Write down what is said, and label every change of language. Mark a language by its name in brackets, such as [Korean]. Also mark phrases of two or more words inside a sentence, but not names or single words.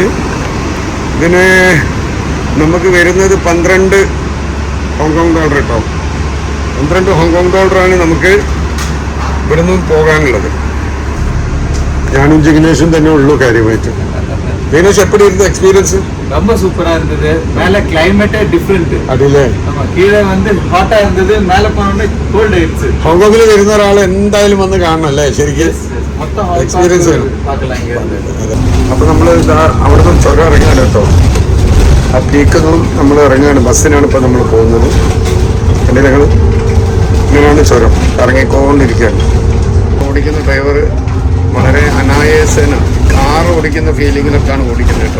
[Malayalam] ഇതിന് നമുക്ക് വരുന്നത് 12 ഹോങ്കോങ് ഡോളർ കേട്ടോ. 12 ഹോങ്കോങ് ഡോളറാണ് നമുക്ക് ഇവിടെ നിന്ന് പോകാനുള്ളത്. ഞാനും ജിഗ്നേഷും തന്നെ ഉള്ളൂ കാര്യമായിട്ട്. [Tamil] ജിഗ്നേഷ് எப்படி இருந்த எக்ஸ்பீரியன்ஸ்? ரொம்ப சூப்பரா இருந்தது. மேல கிளைமேட்டே டிஃபரெண்ட். [Malayalam] അതില്ലേ [Tamil] கீழே வந்து ஹாட்டா இருந்தது, மேல போனோடனே கோல்ட் ஆயிடுச்சு. [Malayalam] ഹോങ്കോങ്ങിൽ വരുന്ന ഒരാൾ എന്തായാലും വന്ന് കാണണം അല്ലേ ശരിക്കും? [Tamil] மொத்தம் [Malayalam] എക്സ്പീരിയൻസ് [Tamil] பார்க்கலாம் இங்க இருந்து. [Malayalam] അപ്പോൾ നമ്മൾ അവിടുന്ന് ചുരം ഇറങ്ങാണ് കേട്ടോ. ആ പീക്കൊന്നും നമ്മൾ ഇറങ്ങുകയാണ്. ബസ്സിനാണ് ഇപ്പോൾ നമ്മൾ പോകുന്നത്. എൻ്റെ ഞങ്ങൾ ഇങ്ങനെയാണ് ചുരം ഇറങ്ങിക്കൊണ്ടിരിക്കുകയാണ്. ഓടിക്കുന്ന ഡ്രൈവർ വളരെ അനായാസേന കാർ ഓടിക്കുന്ന ഫീലിങ്ങിലൊക്കെയാണ് ഓടിക്കുന്നത് കേട്ടോ.